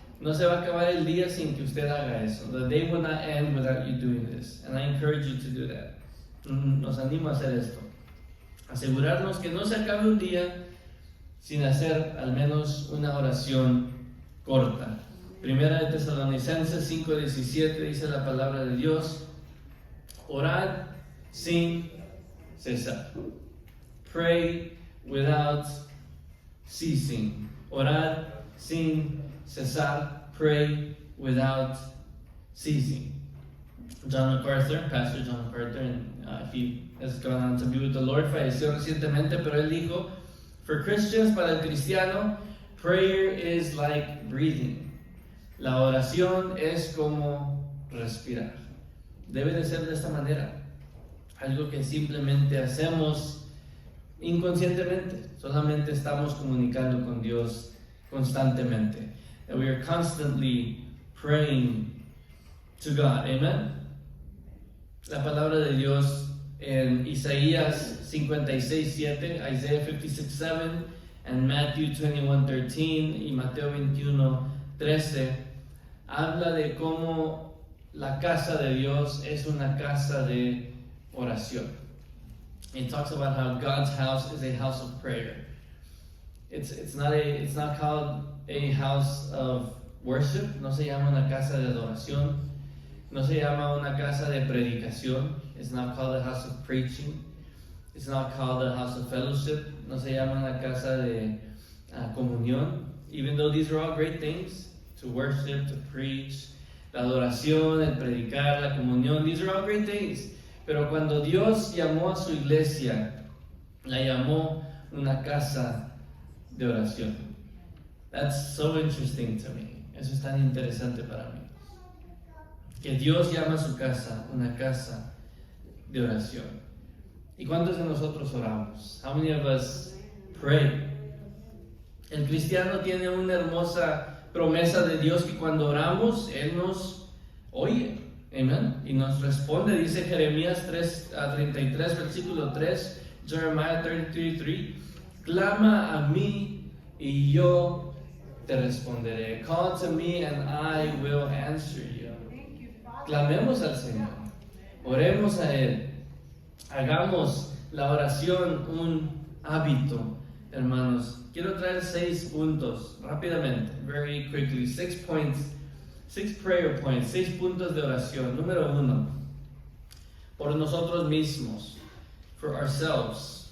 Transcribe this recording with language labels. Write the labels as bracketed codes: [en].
[es] No se va a acabar el día sin que usted haga eso. [en] The day will not end without you doing this, and I encourage you to do that. [es] Nos animo a hacer esto. Asegurarnos que no se acabe un día sin hacer al menos una oración corta. Primera de Tesalonicenses 5:17 dice la palabra de Dios: orad sin cesar. [en] Pray without ceasing. [es] Orad sin cesar. [en] Pray without ceasing. John MacArthur, Pastor John MacArthur, and he has gone on to be with the Lord, [es] falleció recientemente, pero él dijo, [en] for Christians, [es] para el cristiano, [en] prayer is like breathing. [es] La oración es como respirar. Debe de ser de esta manera. Algo que simplemente hacemos inconscientemente. Solamente estamos comunicando con Dios constantemente. [en] And we are constantly praying to God. Amen. [es] La palabra de Dios en Isaías 56:7, Isaiah 56:7, and Matthew 21:13 y Mateo 21:13 habla de cómo la casa de Dios es una casa de oración. [en] It talks about how God's house is a house of prayer. It's not called a house of worship. [es] No se llama una casa de adoración. No se llama una casa de predicación. [en] It's not called a house of preaching. It's not called a house of fellowship. [es] No se llama una casa de comunión. [en] Even though these are all great things, to worship, to preach, [es] la adoración, el predicar, la comunión, [en] these are all great things. [es] Pero cuando Dios llamó a su iglesia, la llamó una casa de oración. [en] That's so interesting to me. [es] Eso es tan interesante para mí. Que Dios llama a su casa una casa de oración. ¿Y cuántos de nosotros oramos? [en] How many of us pray? [es] El cristiano tiene una hermosa promesa de Dios que cuando oramos, Él nos oye. Amen. Y nos responde, dice Jeremías 33, versículo 3, Jeremiah 33:3, clama a mí y yo te responderé. [en] Call to me and I will answer you. [es] Clamemos al Señor, oremos a Él, hagamos la oración un hábito, hermanos. Quiero traer 6 puntos rápidamente, [en] very quickly, 6 points. 6 prayer points, [es] 6 puntos de oración. Número 1, por nosotros mismos, [en] for ourselves.